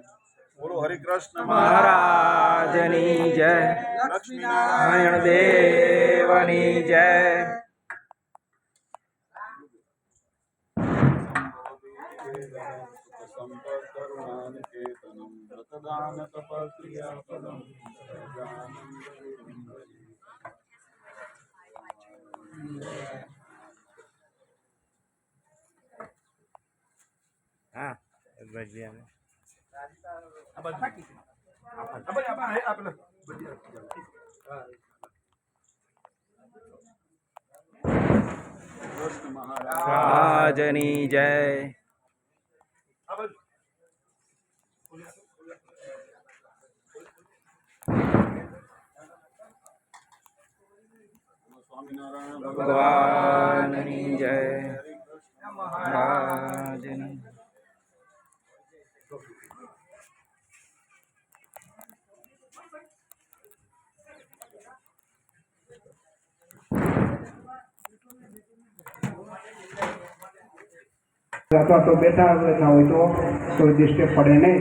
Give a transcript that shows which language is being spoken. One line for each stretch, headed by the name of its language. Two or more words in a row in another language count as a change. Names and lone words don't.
Gujarati: બોલો હરિ કૃષ્ણ મહારાજની જય, લક્ષ્મી નારાયણ દેવની જય।
Sanskrit: संपत्करुणानिकेतनं व्रतदानतपक्रियाफलं
Hindi: हाँ बढ़िया में
Gujarati: મહારાજની જય।
Hindi: स्वामीनारायण भगवान की जय,
Gujarati: મહારાજની। અથવા તો બેઠા ના હોય તો કોઈ ડિસ્ટર્બ પડે નહીં.